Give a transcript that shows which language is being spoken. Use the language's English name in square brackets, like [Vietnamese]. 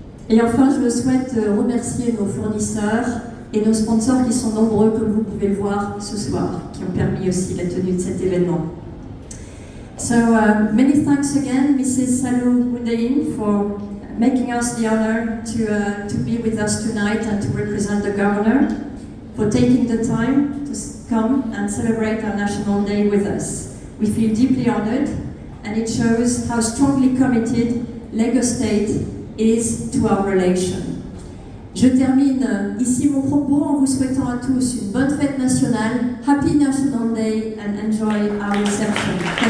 [French] Et enfin, je souhaite remercier nos fournisseurs et nos sponsors qui sont nombreux, comme vous pouvez le voir ce soir, qui ont permis aussi la tenue de cet événement. [English] So, many thanks again, Mrs. Salou Moudaïn, for making us the honor to be with us tonight and to represent the governor, for taking the time to come and celebrate our National Day with us. We feel deeply honored, and it shows how strongly committed Lagos State is to our relation. [French] Je termine ici mon propos en vous souhaitant à tous une bonne fête nationale, [English] Happy National Day, and enjoy our reception.